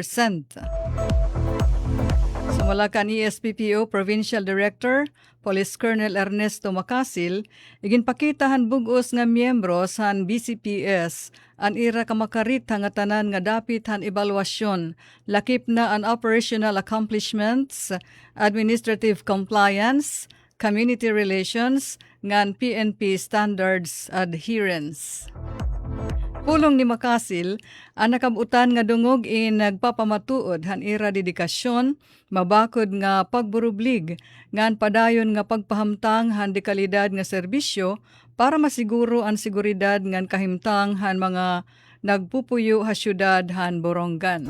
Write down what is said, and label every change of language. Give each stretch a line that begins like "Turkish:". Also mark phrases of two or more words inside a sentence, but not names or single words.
Waray: Sumala kan ESPPO Provincial Director Police Colonel Ernesto Macasil, iginpakitahan bugos nga miyembros han BCPS an ira kamakarit nga tanan nga dapit han ebalwasyon, lakip na an
English: operational accomplishments, administrative compliance, community relations, ngan PNP standards adherence.
Waray: Pulong ni Makasil, ang nakabutan nga dungog nagpapamatuod han ira dedikasyon, mabakod nga pagburublig, ngan padayon nga pagpahamtang han dekalidad nga serbisyo para masiguro ang seguridad ngan kahimtang han mga nagpupuyo ha syudad han Borongan.